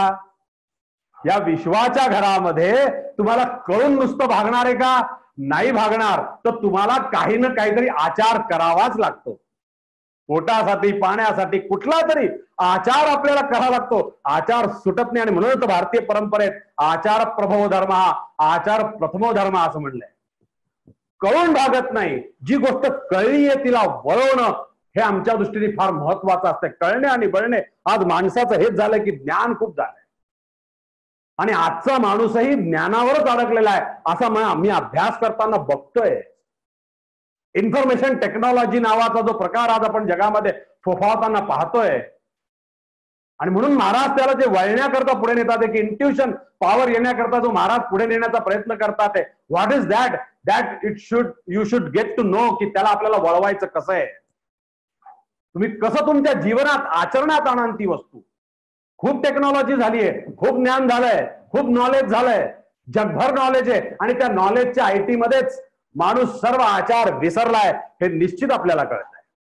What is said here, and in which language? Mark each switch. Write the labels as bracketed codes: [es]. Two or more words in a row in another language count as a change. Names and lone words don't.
[mr] या विश्वाच्या घरामध्ये तुम्हाला कळून नुसतं भागणार आहे का? नाही भागणार. तर तुम्हाला काही ना काहीतरी आचार करावाच लागतो. पोटासाठी, पाण्यासाठी कुठला तरी आचार आपल्याला करावा लागतो. आचार सुटत नाही. आणि म्हणून भारतीय परंपरेत [sa] आचार प्रभव धर्म, आचार प्रथमो धर्म [mr] असं म्हणलंय. कळून भागत नाही. जी गोष्ट कळली आहे तिला वळवणं हे आमच्या दृष्टीने फार महत्वाचं असतं. कळणे आणि बळणे, आज माणसाचं हेच झालंय की ज्ञान खूप झालंय आणि आजचा माणूसही ज्ञानावरच अडकलेला आहे असं आम्ही अभ्यास करताना बघतोय. [en] information technology [mr] नावाचा जो प्रकार आज आपण जगामध्ये फोफावताना पाहतोय. आणि म्हणून महाराज त्याला जे वळण्याकरता पुढे नेतात, एक [en] intuition power [mr] येण्याकरता जो महाराज पुढे नेण्याचा प्रयत्न करतात, [en] what is that you should get to know, [mr] की त्याला आपल्याला वळवायचं कसं आहे, तुम्ही कसं तुमच्या जीवनात आचरणात आणाल ती वस्तू. खूप टेक्नॉलॉजी झाली आहे, खूप ज्ञान झालंय, खूप नॉलेज झालंय, जगभर नॉलेज आहे आणि त्या नॉलेजच्या आयटी मध्येच माणूस सर्व आचार विसरलाय हे निश्चित आपल्याला कळत आहे.